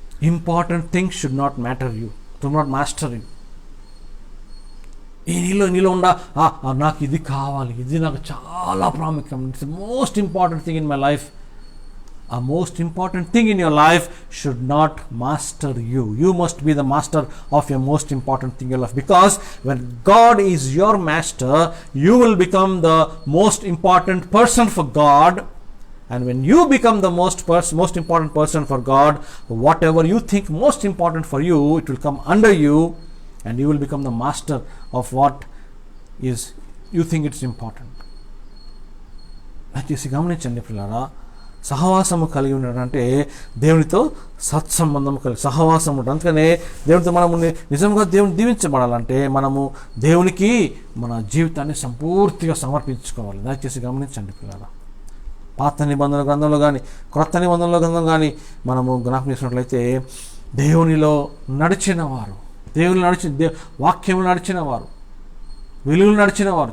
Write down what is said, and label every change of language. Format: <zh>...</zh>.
<en>Important things should not matter you, do not master you.</en> <te>నీలో ఉండ నాకు ఇది కావాలి, ఇది నాకు చాలా ప్రాముఖ్యం,</te> <en>It's the most important thing in my life. A most important thing in your life should not master you. You must be the master of your most important thing in your life. Because when God is your master, you will become the most important person for God. And when you become the most important person for God, whatever you think most important for you, it will come under you, and you will become the master of what is you think it's important.</en> <te>దయచేసి గమనించండి పిల్లారా, సహవాసము కలిగి ఉండడంటే దేవునితో సత్సంబంధము కలిగి సహవాసం ఉండడం. అందుకనే దేవునితో మనము నిజంగా దేవుని దీవించబడాలంటే మనము దేవునికి మన జీవితాన్ని సంపూర్తిగా సమర్పించుకోవాలి. దయచేసి గమనించండి పిల్లలు, పాత నిబంధనల గ్రంథంలో కానీ క్రొత్త నిబంధనల గ్రంథం కానీ మనము జ్ఞాపకం చేసినట్లయితే దేవునిలో నడిచిన వారు, వాక్యములు నడిచిన వారు, వెలుగులు నడిచిన వారు.</te>